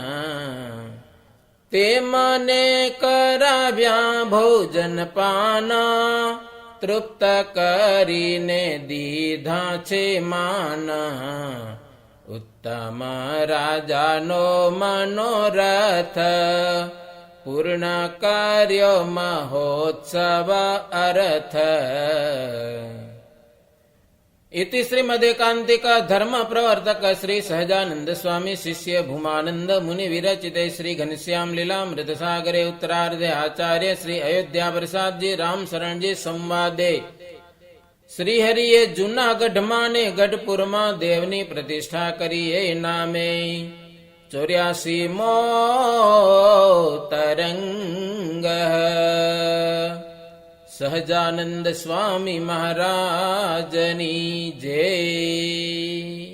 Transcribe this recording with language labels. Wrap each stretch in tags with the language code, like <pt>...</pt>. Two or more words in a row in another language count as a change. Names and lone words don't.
<gu>તે મને કરાવ્યા ભોજન પાન, તૃપ્ત કરીને દીધા છે માન. ઉત્તમ રાજાનો મનોરથ, પૂર્ણ કાર્યો મહોત્સવ અર્થ.</gu> <sa>इति श्रीमदेकांतिक धर्म प्रवर्तक श्री सहजानंद स्वामी शिष्य भूमानंद मुनि विरचिते श्री घनश्याम लीलामृत सागरे उत्तरार्धे आचार्य श्री अयोध्या प्रसाद जी राम शरण जी संवादे</sa> <gu>શ્રી હરિયે જૂનાગઢ માને ગઢપુર માં દેવની પ્રતિષ્ઠા કરી એ નામે 84મો તરંગ સહજાનંદ સ્વામી મહારાજની જય.</gu>